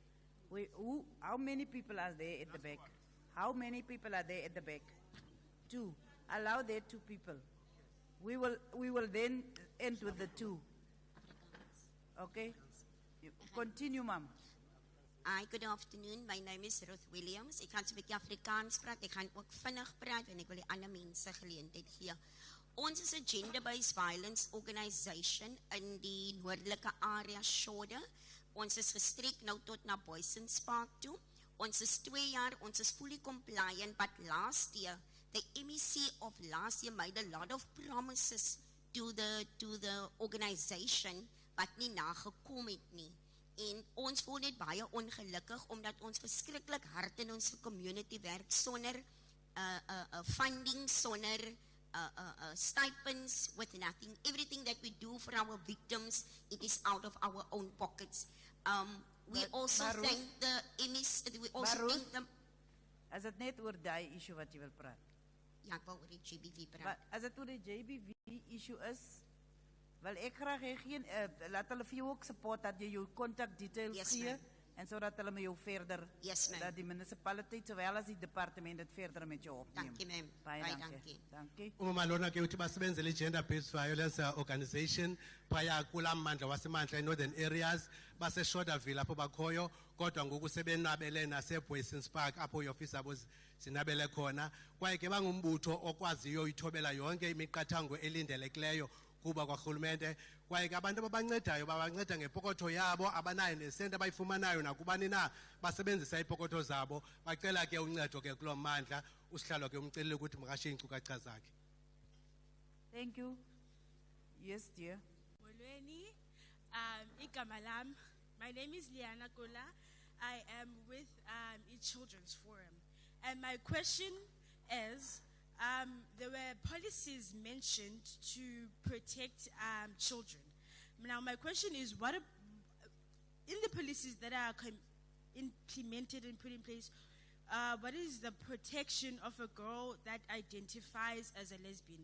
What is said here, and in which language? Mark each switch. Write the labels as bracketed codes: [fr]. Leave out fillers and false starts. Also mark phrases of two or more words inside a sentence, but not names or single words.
[en] How many people are there at the back? How many people are there at the back? 2. Allow there 2 people. We will then end with the 2. Okay? Continue, ma'am. Hi, good afternoon. My name is Ruth Williams. [af] Ik gaan 'n bietjie Afrikaans praat. Ek gaan ook vinnig praat en ek wil die ander mense geleentheid gee. Ons is 'n [en] gender-based violence organisation [af] in die noordelike area Shode. Ons is gestrek nou tot na Boysons Park toe. Ons is 2 jaar, ons is [en] fully compliant, but last year, the MEC of last year made a lot of promises to the organisation [af] wat nie nagekom het nie. En ons voel net baie ongelukkig omdat ons verskriklik hard in ons community werk sonder funding, sonder stipends, [en] with nothing. Everything that we do for our victims, it is out of our own pockets. We also thank the MEC, we also thank them. [af] As het net oor die issue wat jy wil praat? Ja, ek wil oor die GBV praat. As het oor die GBV issue is, wel ek graag hê geen, laat hulle vir jou ook support dat jy jou [en] contact details [af] gee, en sodat hulle met jou verder, dat die municipaliteit sowel as die departement het verder met jou opneem. Dankie, ma'am. Baie Baie dankie. Dankie. [xh] Umalona ke uthi basebenzele i- [en] gender-based violence organization [xh] phaya kula mmandla wasemantla e- [en] northern areas [xh] base-Shorterville apho bakhoyo kodwa ngoku sebenabele nase-Boysons Park apho iofisi abo zinabele khona kwaye ke bangumbutho okwaziyo ithobela yonke imiqathango elindelekileyo kuba kwarhulumente kwaye ke abantu ababancedayo babanceda ngepokotho yabo abanayo nesente abayifumanayo nakubani na basebenzisa iipokotho zabo bacela ke uncedo ke kuloo mmandla usihlalo ke umcelile ukuthi makashiye iinkcukacha zakhe. [en] Thank you. Yes, dear. [xh] Molweni, igama lam. [en] My name is Liana Kola. I am with Children's Forum. And my question is, there were policies mentioned to protect children. Now, my question is, in the policies that are implemented and put in place, what is the protection of a girl that identifies as a lesbian?